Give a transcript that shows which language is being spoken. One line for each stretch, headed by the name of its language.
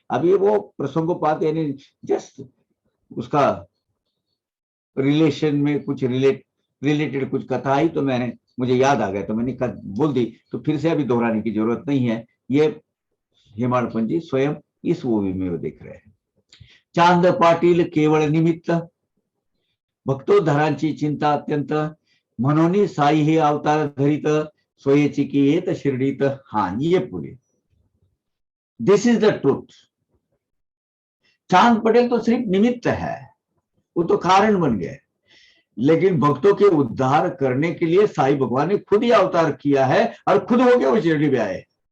Hindi: अब ये वो प्रसंगोपात यानी जस्ट उसका रिलेशन में कुछ रिलेटेड कुछ कथा आई तो मैंने, मुझे याद आ गया तो मैंने बोल दी, तो फिर से अभी दोहराने की जरूरत नहीं है। ये हेमाडपंत जी स्वयं इस मूवी में वो दिख रहे हैं।
Marathi: चांद पाटील केवळ निमित्त भक्तोद्धरांची चिंता अत्यंत म्हणून साई हे अवतार धरित सोयेची की येत शिर्डीत।
Hindi: हाँ ये पूरे,
English: This is the truth.
Hindi: चांद पटेल तो सिर्फ निमित्त है, वो तो कारण बन गए, लेकिन भक्तों के उद्धार करने के लिए साईं भगवान ने खुद ही अवतार किया है और खुद होके वो शिरडी में आए।